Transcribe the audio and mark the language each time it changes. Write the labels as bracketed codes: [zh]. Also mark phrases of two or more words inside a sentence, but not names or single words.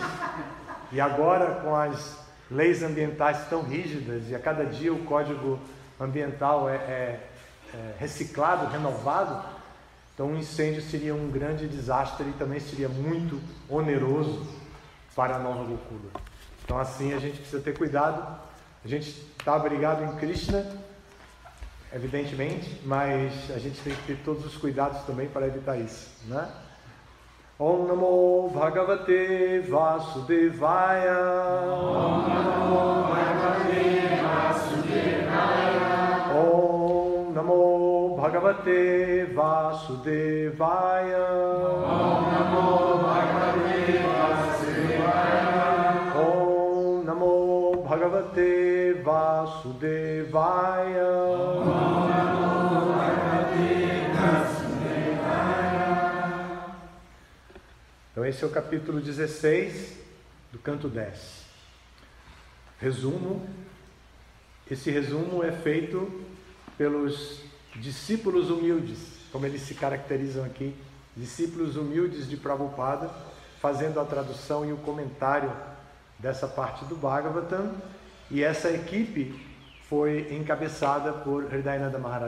[pt] E agora, com as leis ambientais tão rígidas, e a cada dia o código ambiental é reciclado, renovado, então um incêndio seria um grande desastre e também seria muito oneroso para a Nova Gokula. Então assim a gente precisa ter cuidado. A gente está abrigado em Krishna, evidentemente, mas a gente tem que ter todos os cuidados também para evitar isso, né? [sa] Om Namo Bhagavate Vasudevaya. Om Namo Bhagavate Vasudevaya. Om Namo Bhagavate Vasudevaya. Om Namo Bhagavate Vasudevaya. Om Namo Bhagavate Vasudevaya. [pt] Então esse é o capítulo 16 do canto 10. Resumo. Esse resumo é feito pelos discípulos humildes, como eles se caracterizam aqui, discípulos humildes de Prabhupada, fazendo a tradução e o comentário dessa parte do Bhagavatam, e essa equipe foi encabeçada por Hridayananda Maharaj.